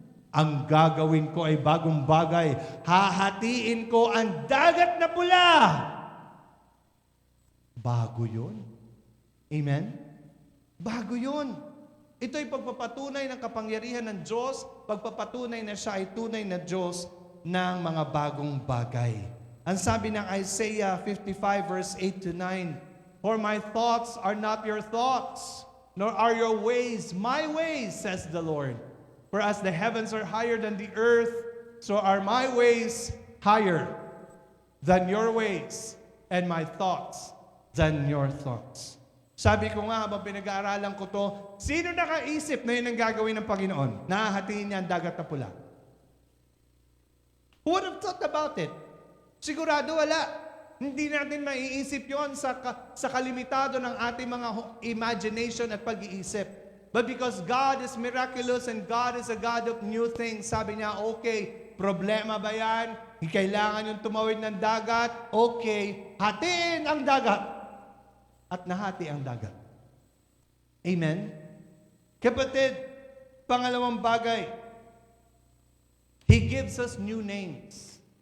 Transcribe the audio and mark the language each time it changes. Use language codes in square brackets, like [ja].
[tl] Ang gagawin ko ay bagong bagay. Hahatiin ko ang dagat na pula. Bago yun. Amen? Bago yun. Ito ay pagpapatunay ng kapangyarihan ng Diyos, pagpapatunay na siya ay tunay na Diyos ng mga bagong bagay. Ang sabi ng [en] Isaiah 55 verse 8 to 9, For my thoughts are not your thoughts, nor are your ways my ways, says the Lord. For as the heavens are higher than the earth, so are my ways higher than your ways, and my thoughts than your thoughts. [tl] Sabi ko nga, habang pinag-aaralan ko to, sino nakaisip na yun ang gagawin ng Panginoon? Nahahatiin niya ang dagat na pula. [en] Who would have thought about it? [tl] Sigurado wala. Hindi natin maiisip yon sa kalimitado ng ating mga imagination at pag-iisip. [en] But because God is miraculous and God is a God of new things, [tl] sabi niya, okay, problema ba yan? Kailangan yung tumawid ng dagat? Okay, hatiin ang dagat. At nahati ang dagat. Amen? Kapatid, pangalawang bagay, [en] He gives us new names.